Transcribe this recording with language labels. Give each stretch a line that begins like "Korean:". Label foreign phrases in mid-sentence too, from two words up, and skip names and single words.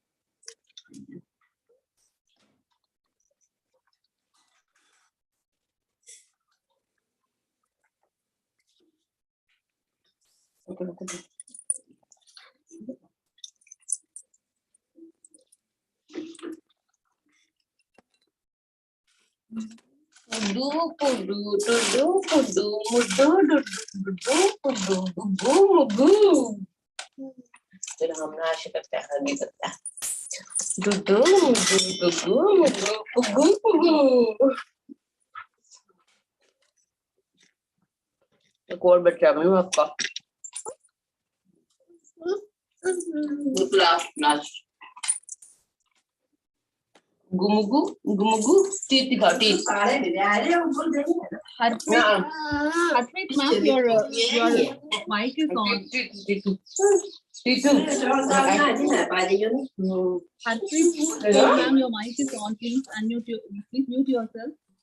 Hindi: रुको रुको Pudu, pudu, tudu, pudu, mudu, dudu, pudu, gugu, mugu. चलो हम नाश करते हैं आगे करते हैं दुदू मुदू गुगू मुदू पुगू पुगू एक और बच्चा भी आपका
English: last last
Hindi: गुमुगु गुमुगु टीथ दिखाओ टीथ
English: Harpreet ma'am, your mic is on. Harpreet ma'am, your mic is on. Please please mute yourself.